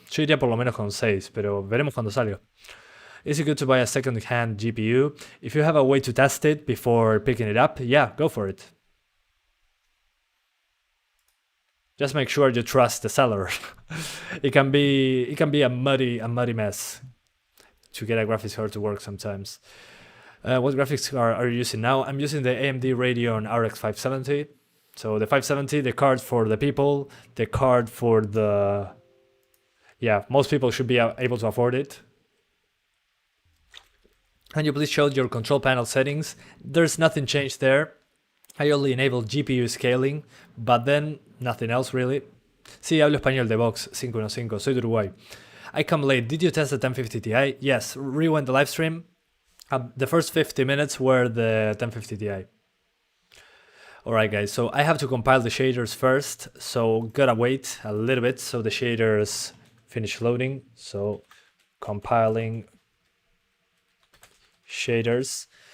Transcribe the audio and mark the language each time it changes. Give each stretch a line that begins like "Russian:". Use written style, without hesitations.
Spanish: Yo iría por lo menos con 6, pero veremos cuando salga.
English: Is it good to buy a second-hand GPU? If you have a way to test it before picking it up, yeah, go for it. Just make sure you trust the seller. It can be a muddy mess to get a graphics card to work sometimes. What graphics card are you using now? I'm using the AMD Radeon RX 570. So the 570, the card for the people, the card for the... Yeah, most people should be able to afford it. Can you please show your control panel settings? There's nothing changed there. I only enabled GPU scaling, but then nothing else really.
Spanish: Sí, hablo español de Vox 515, soy de Uruguay.
English: I come late. Did you test the 1050 Ti? Yes, rewind the live stream. The first 50 minutes were the 1050 Ti. Alright guys, so I have to compile the shaders first, so gotta wait a little bit so the shaders finish loading. So compiling shaders.